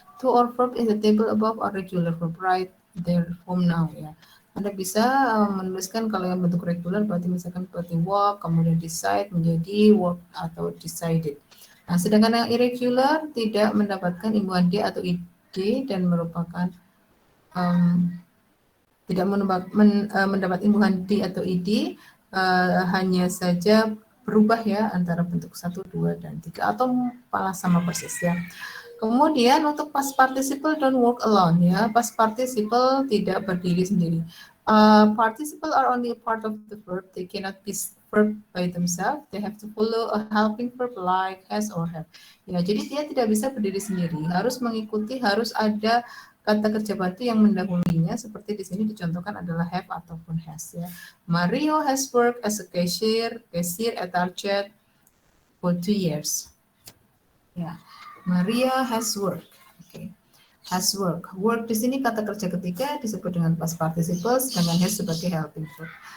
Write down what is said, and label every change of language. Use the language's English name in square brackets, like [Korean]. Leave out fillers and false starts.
[English] To or verb in the table above are regular verb. Write their form now ya. [Indonesian] Anda bisa menuliskan kalau yang bentuk regular berarti misalkan seperti walk, kemudian decide menjadi work atau decided. Nah, sedangkan yang irregular tidak mendapatkan imbuhan d atau id dan merupakan tidak mendapat imbuhan d atau id, hanya saja berubah ya antara bentuk 1, 2, dan 3 atau malah sama persis ya. Kemudian untuk [English] past participle don't work alone ya. [Indonesian] Past participle tidak berdiri sendiri. [English] Participle are only a part of the verb. They cannot be verb by themselves. They have to follow a helping verb like has or have. [Indonesian] Ya, jadi dia tidak bisa berdiri sendiri. Harus ada kata kerja bantu yang mendahulunya seperti di sini dicontohkan adalah have ataupun has ya. [English] Mario has worked as a cashier at Target for 2 years. Ya. Maria has worked. Okay. Has work. [Indonesian] Work di sini kata kerja ketiga disebut dengan past participle sedangkan has sebagai helping verb.